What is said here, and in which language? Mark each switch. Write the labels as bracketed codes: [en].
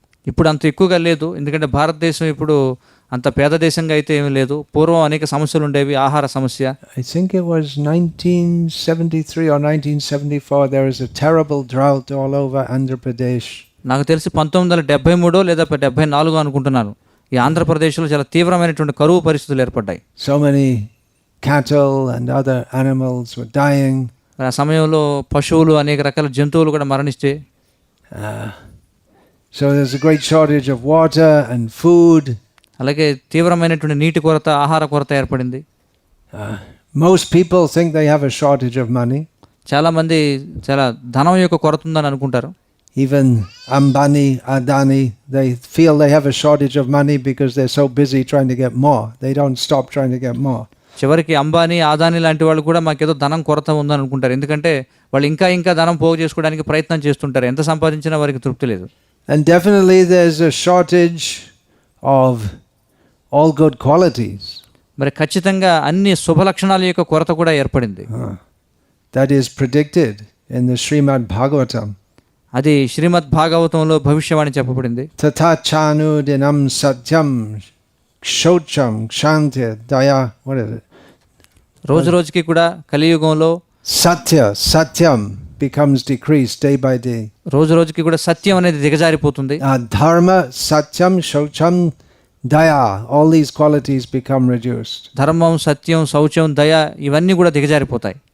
[te] ఇప్పుడు అంత ఎక్కువగా లేదు, ఎందుకంటే భారతదేశం ఇప్పుడు అంత పేద దేశంగా అయితే ఏమీ లేదు. పూర్వం అనేక సమస్యలు ఉండేవి, ఆహార సమస్య. [en] I think it was 1973 or 1974 there was a terrible drought all over Andhra Pradesh. [te] నాకు తెలిసి 1973 లేదా 74 అనుకుంటున్నాను, ఈ ఆంధ్రప్రదేశ్లో చాలా తీవ్రమైనటువంటి కరువు పరిస్థితులు ఏర్పడ్డాయి. [en] So many cattle and other animals were dying. [te] ఆ సమయంలో పశువులు, అనేక రకాల జంతువులు కూడా మరణిస్తే. [en] So there's a great shortage of water and food. [te] అలాగే తీవ్రమైనటువంటి నీటి కొరత, ఆహార కొరత ఏర్పడింది. [en] Most people think they have a shortage of money. [te] చాలామంది చాలా ధనం యొక్క కొరత ఉందని అనుకుంటారు. [en] Even Ambani, Adani, they feel they have a shortage of money because they're so busy trying to get more. They don't stop trying to get more. [te] చివరికి అంబానీ, ఆదానీ లాంటి వాళ్ళు కూడా మాకేదో ధనం కొరత ఉందని అనుకుంటారు, ఎందుకంటే వాళ్ళు ఇంకా ధనం పోగు చేసుకోవడానికి ప్రయత్నం చేస్తుంటారు. ఎంత సంపాదించినా వారికి తృప్తి లేదు. [en] And definitely there's a shortage of all good qualities. [te] మరి ఖచ్చితంగా అన్ని శుభ లక్షణాల యొక్క కొరత కూడా ఏర్పడింది. [en] That is predicted in the Srimad Bhagavatam. [te] అది శ్రీమద్ భాగవతంలో భవిష్యవాణి చెప్పబడింది. [sa] Tata chanu dinam satyam kshocham kshanti daya. [en] What is it? [te] రోజుకి కూడా కలియుగంలో [en] satyam becomes decreased day by day. [te] రోజుకి కూడా సత్యం అనేది దిగజారిపోతుంది. [sa] Dharma satyam shocham daya, [en] all these qualities become reduced. [te] ధర్మం, సత్యం, శౌచం, దయ ఇవన్నీ కూడా దిగజారిపోతాయి.